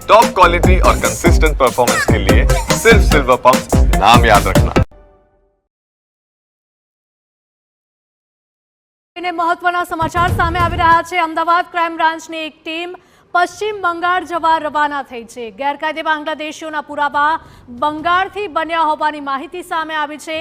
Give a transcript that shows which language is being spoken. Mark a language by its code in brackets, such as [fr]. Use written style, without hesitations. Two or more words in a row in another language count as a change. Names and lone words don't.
[en] top quality [hi] और [en] consistent performance [hi] के लिए सिर्फ सिल्वर पंप नाम याद रखना। [gu] મહત્વના સમાચાર સામે આવી રહ્યા છે। અમદાવાદ ક્રાઇમ બ્રાન્ચની એક ટીમ પશ્ચિમ બંગાળ જવા રવાના થઈ છે। ગેરકાયદે બાંગ્લાદેશીઓના પુરાવા બંગાળથી બન્યા હોવાની માહિતી સામે આવી છે।